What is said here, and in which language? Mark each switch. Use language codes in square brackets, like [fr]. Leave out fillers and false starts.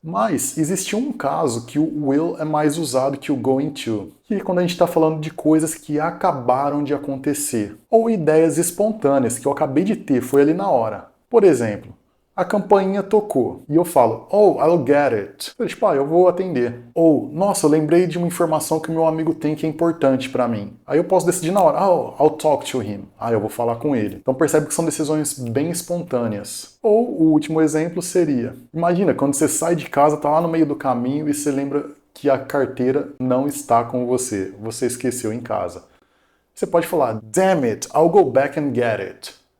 [pt] Mas existe um caso que o will é mais usado que o going to, que é quando a gente está falando de coisas que acabaram de acontecer, ou ideias espontâneas que eu acabei de ter, foi ali na hora. Por exemplo, a campainha tocou e eu falo, [en] oh, I'll get it. [pt] Tipo, eu vou atender. Ou, nossa, eu lembrei de uma informação que o meu amigo tem que é importante pra mim. Aí eu posso decidir na hora, [en] oh, I'll talk to him. [pt] Eu vou falar com ele. Então percebe que são decisões bem espontâneas. Ou o último exemplo seria, imagina, quando você sai de casa, tá lá no meio do caminho e você lembra que a carteira não está com você. Você esqueceu em casa. Você pode falar, [en] damn it, I'll go back and get it.